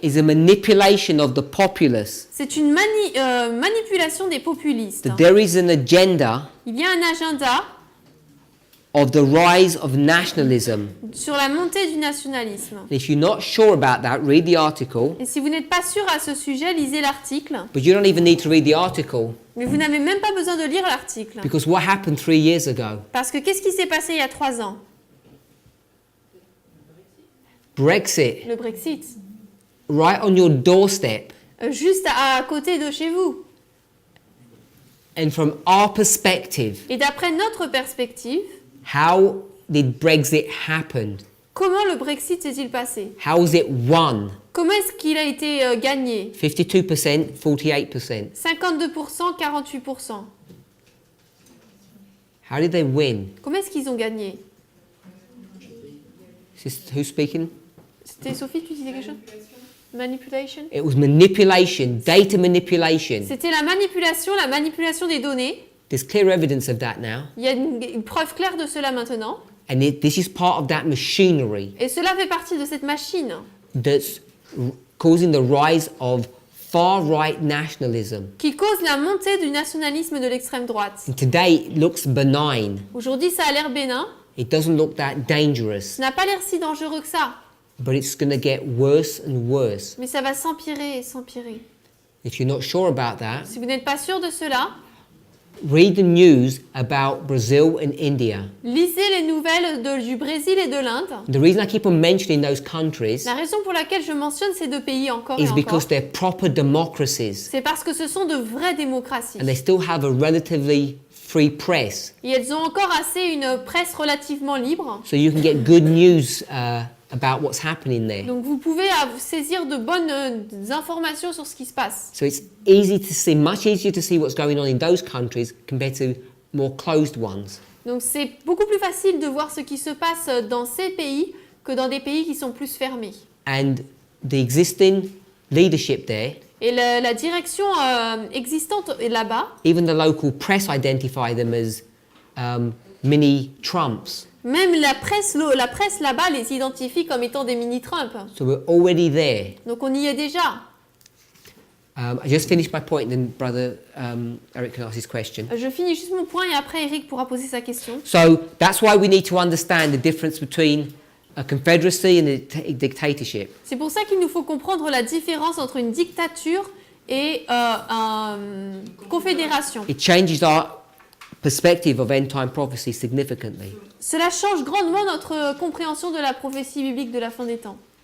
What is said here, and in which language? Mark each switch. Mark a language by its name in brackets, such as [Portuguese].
[English] is a manipulation of the populace. [French] c'est une manipulation des populistes. [English] That there is an agenda [French] Il y a un agenda [English] of the rise of nationalism. [French] sur la montée du nationalisme. [English] And if you're not sure about that, read the article. [French] Et si vous n'êtes pas sûr à ce sujet, lisez l'article. [English] But you don't even need to read the article. [French] Mais vous n'avez même pas besoin de lire l'article. [English] Because what happened 3 years ago? [French] Parce que qu'est-ce qui s'est passé il y a 3 ans? [English] Brexit. [French] Le Brexit. [English] Right on your doorstep. [French] Juste à côté de chez vous. [English] And from our perspective, [French] Et d'après notre perspective, [English] how did Brexit happen? [French] Comment le Brexit s'est-il passé? [English] How was it won? [French] Comment est-ce qu'il a été gagné? [English] 52%, 48%. [French] 52%, 48%. [English] How did they win? [French] Comment est-ce qu'ils ont gagné? [English] Is this, who's speaking? [French] C'était Sophie, tu disais quelque chose? [English] Manipulation? It was manipulation, data manipulation. [French] C'était la manipulation des données. [English] There's clear evidence of that now. [French] Il y a une preuve claire de cela maintenant. [English] And this is part of that machinery [French] Et cela fait partie de cette machine [English] that's causing the rise of far-right nationalism. [French] qui cause la montée du nationalisme de l'extrême droite. [English] And today it looks benign. [French] Aujourd'hui, ça a l'air bénin. [English] It doesn't look that dangerous, [French] Ça n'a pas l'air si dangereux que ça. [English] but it's going to get worse and worse. [French] Mais ça va s'empirer et s'empirer. [English] If you're not sure about that, [French] Si vous n'êtes pas sûr de cela, [English] read the news about Brazil and India. [French] lisez les nouvelles du Brésil et de l'Inde. [English] The reason I keep on mentioning those countries [French] La raison pour laquelle je mentionne ces deux pays encore et [English] is [French] encore, [English] because they're proper democracies [French] c'est parce que ce sont de vraies démocraties. [English] and they still have a relatively free press. [French] Et elles ont encore assez une presse relativement libre. [English] So you can get good news about what's happening there. [French] Donc vous pouvez saisir de bonnes informations sur ce qui se passe. [English] So it's easy to see, much easier to see what's going on in those countries compared to more closed ones. [French] Donc c'est beaucoup plus facile de voir ce qui se passe dans ces pays que dans des pays qui sont plus fermés. [English] And the existing leadership there, [French] Et la direction existante là-bas, [English] even the local press identify them as mini Trumps. [French] même la presse là-bas les identifie comme étant des mini-Trump. [English] So we're already there. [French] Donc on y est déjà. [English] I just finished my point, and then Brother Eric can ask his question. [French] Je finis juste mon point et après Eric pourra poser sa question. [English] So that's why we need to understand the difference between a confederacy and a dictatorship. [French] C'est pour ça qu'il nous faut comprendre la différence entre une dictature et une confédération. [English] It changes our perspective of end-time prophecy significantly. [French] Cela change grandement notre compréhension de la prophétie biblique de la fin des temps.